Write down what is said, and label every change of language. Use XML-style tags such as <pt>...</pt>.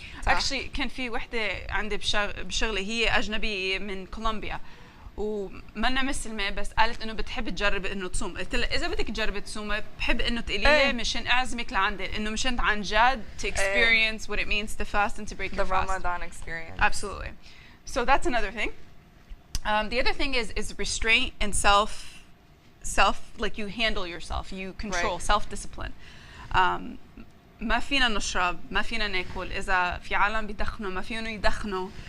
<ar>اكشلي كان في وحده عندي بشغلي هي اجنبيه من كولومبيا ومنا مسلمة، بس قالت انه بتحب تجرب انه تصوم. قلت لها اذا بدك تجربي تصومي بحب انه تقولي لي مشان اعزمك لعندي، انه مشان عن جد</ar> <en>to experience what it means to fast and to break your fast. The Ramadan experience. Absolutely. So that's another thing. The other thing is restraint and self like you handle yourself, you control self-discipline.</en> <ar>ما فينا نشرب، ما فينا ناكل، اذا في عالم بيدخنوا ما فيهم يدخنوا.</ar>